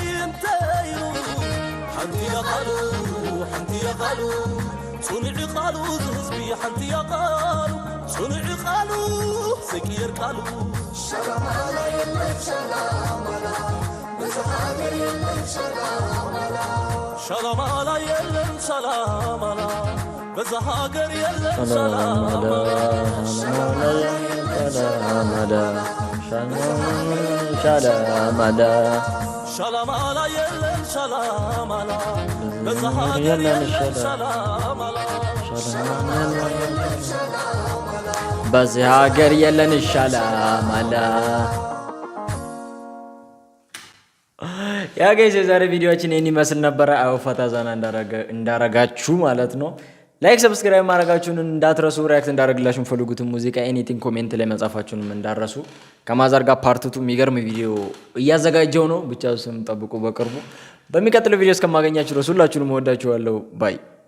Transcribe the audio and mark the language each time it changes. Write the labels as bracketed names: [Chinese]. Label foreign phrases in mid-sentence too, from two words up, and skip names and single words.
[Tigrinya] እንታይ ኢሉ ሓንቲያ ቓሉ ሓንቲያ ቓሉ ጽኑዕ ቓሉ ዝህዝቢ ሓንቲያ ቓሉ ጽኑዕ ቓሉ ዘቅየር ቃሉ ሻላማላ የለን ሻላማላ በዛሃገር የለን ሻላማላ ሻላማላ የለን ሻላማላ በዛሃገር የለን ሻላማላ ሻላማላ ሻላማላ የለን ሻላማላ በዛሃገር የለን ሻላማላ [Amharic] በዚህ ሀገር የለን ሻላማላ። ያ ጋይስ የዛሬ ቪዲዮአችን ይህን ይመስል ነበረ። አዎ ፈታ ዘና እንዳረጋችሁ ማለት ነው። ላይክ ሰብስክራይብ ማድረጋችሁን እንዳትረሱ። ሪያክት እንዳደረግላችሁ ፈልጉትን ሙዚቃ ኤኒቲንግ ኮሜንት ላይ መጻፋችሁንም እንዳረሱ። ከማዘር ጋር ፓርት 2 የሚገርም ቪዲዮ እያዘጋጀው ነው። ብቻ ስም ጠብቁ በቅርቡ። በሚቀጥለው ቪዲዮ እስከማገኛችሁ ድረስ ሁላችሁንም ወዳችኋለሁ። ባይ